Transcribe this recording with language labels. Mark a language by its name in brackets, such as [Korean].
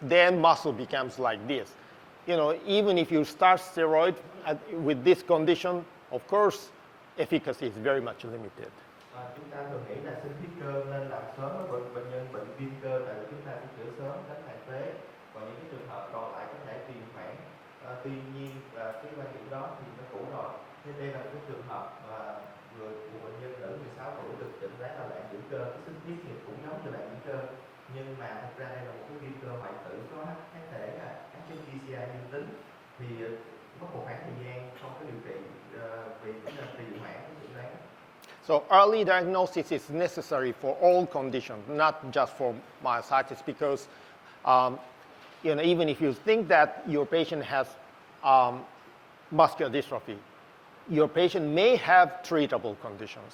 [English] Then muscle becomes like this. Even if you start steroid with this condition, of course, efficacy is very much limited. [Vietnamese] Chúng ta thường nghĩ là sinh thiết cơ nên làm sớm ở bệnh nhân bệnh viêm cơ tại vì chúng ta sẽ chữa sớm tránh hạn phế, còn những cái trường hợp còn lại có thể trì hoãn. Tuy nhiên cái quan điểm đó thì nó cũ rồi. Thế đây là một cái trường hợp mà một bệnh nhân nữ 16 tuổi được chẩn đoán là loạn dưỡng cơ, cái sinh thiết thì cũng giống như loạn dưỡng cơ, nhưng mà thực ra đây là một cái viêm cơ hoại tử có kháng thể HCM-city dương tính, thì mất một khoảng thời gian không có điều trị vì trì hoãn cái chẩn đoán. [English] So early diagnosis is necessary for all conditions, not just for myositis, because even if you think that your patient has muscular dystrophy, your patient may have treatable conditions.